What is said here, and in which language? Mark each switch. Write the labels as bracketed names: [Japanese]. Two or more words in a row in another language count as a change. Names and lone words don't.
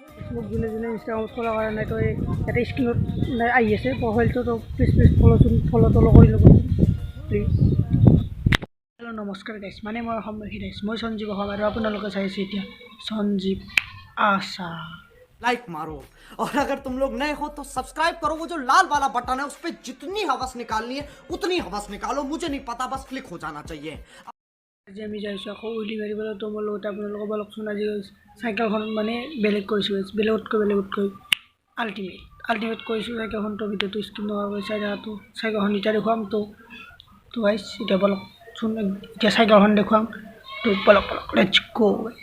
[Assamese] মোক যোনে যোনে ইনষ্টাগ্ৰামত ফ'ল' কৰা নাই তো ইয়াতে স্ক্ৰীণত আহি আছে প্ৰফাইলটো তো প্লিজ ফ'ল'টো কৰি ল'ব প্লিজ। হেল্ল' নমস্কাৰ গাইছ, মানে মই সমৃদ্ধি গাইছ, মই সঞ্জীৱ অসম আৰু আপোনালোকে চাই আছে এতিয়া সঞ্জীৱ आशा। [Hindi] लाइक मारो और अगर तुम लोग नए हो तो सब्सक्राइब करो। वो जो लाल वाला बटन है उस पर जितनी हवस निकालनी है उतनी हवस निकालो, मुझे नहीं पता, बस क्लिक हो जाना चाहिए। [Assamese] আজি আমি যাইছোঁ আকৌ উইলি মাৰিবলৈ। তো মোৰ লগতে আপোনালোকক বলকচোন আজি চাইকেলখন মানে বেলেগ কৰিছোঁ, বেলেগতকৈ আল্টিমেট কৰিছোঁ চাইকেলখনটো। ভিডিঅ'টো স্কিপ নোহোৱাকৈ চাই থাকাটো। চাইকেলখন এতিয়া দেখুৱাম তো গাইছ, এতিয়া বলকচোন এতিয়া চাইকেলখন দেখুৱাম তো বলক [English] let's go guys.